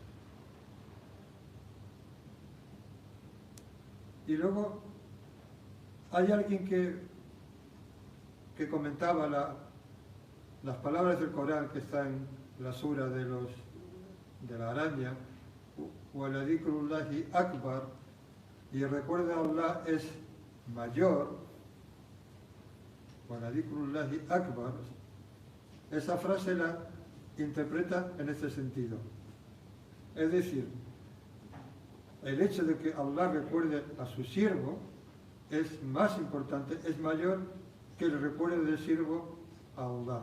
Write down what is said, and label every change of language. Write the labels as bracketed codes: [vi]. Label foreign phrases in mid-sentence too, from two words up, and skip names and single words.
[es] Y luego hay alguien que comentaba las palabras del Corán que está en la sura de la araña, [ar] وَلَذِكْرُ اللَّهِ أَكْبَرُ, [es] y el recuerdo a Allah es mayor, [ar] وَلَذِكْرُ اللَّهِ أَكْبَرُ, [es] esa frase la interpreta en este sentido. Es decir, el hecho de que Allah recuerde a su siervo es más importante, es mayor que el recuerdo del siervo a Allah.